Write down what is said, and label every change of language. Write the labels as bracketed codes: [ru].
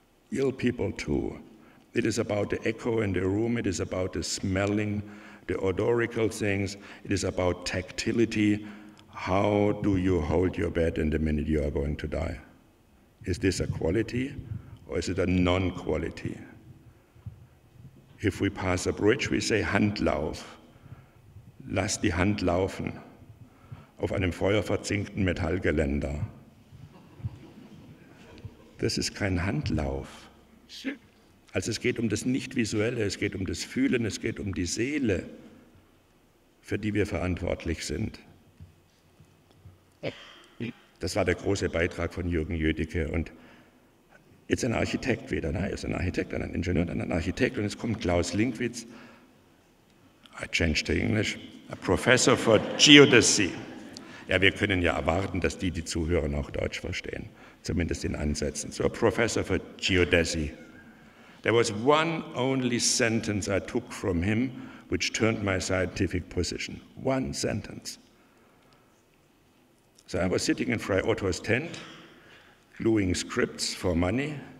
[en] Ill people too. It is about the echo in the room, it is about the smelling, the odorical things, it is about tactility. How do you hold your bed in the minute you are going to die? Is this a quality or is it a non-quality? If we pass a bridge, we say Handlauf. [de] Lass die Hand laufen auf einem feuerverzinkten Metallgeländer. Das ist kein Handlauf. Also es geht um das Nicht-Visuelle, es geht um das Fühlen, es geht um die Seele, für die wir verantwortlich sind. Das war der große Beitrag von Jürgen Jödicke. Und jetzt ein Architekt wieder, er ist ein Architekt, ein Ingenieur, dann ein Architekt, und jetzt kommt Klaus Linkwitz, [en] I changed to English, a professor for geodesy. [de] Ja, wir können ja erwarten, dass die Zuhörer noch Deutsch verstehen, zumindest in Ansätzen. [en] So a professor for geodesy. There was one only sentence I took from him which turned my scientific position. One sentence. So I was sitting in Fray Otto's tent, gluing scripts for money.